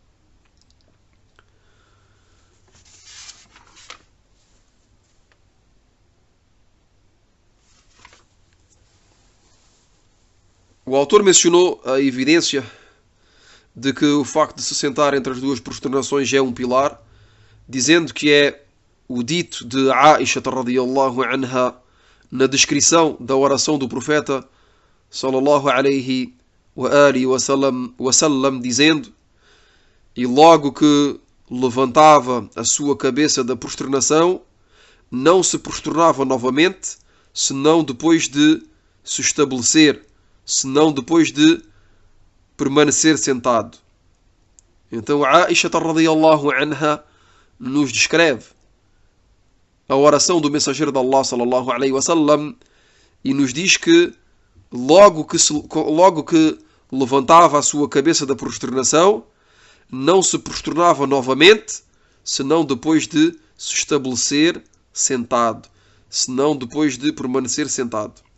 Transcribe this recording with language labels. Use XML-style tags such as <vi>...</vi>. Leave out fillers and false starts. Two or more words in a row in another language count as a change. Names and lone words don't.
<pt>O autor mencionou a evidência de que o facto de se sentar entre as duas prosternações é um pilar, dizendo que é o dito de Aisha</pt> <ar>رضي الله عنها</ar> <pt>na descrição da oração do profeta</pt> <ar>صلى الله عليه وعلى آله وسلم,</ar> <pt>dizendo: e logo que levantava a sua cabeça da prosternação, não se prosternava novamente, senão depois de se estabelecer, senão depois de permanecer sentado. Então Aisha</pt> <ar>رضي الله عنها</ar> <pt>nos descreve a oração do mensageiro de Allah</pt> <ar>صلى الله عليه وسلم</ar> <pt>e nos diz que logo que levantava a sua cabeça da prosternação, não se prosternava novamente, senão depois de se estabelecer sentado, senão depois de permanecer sentado.</pt>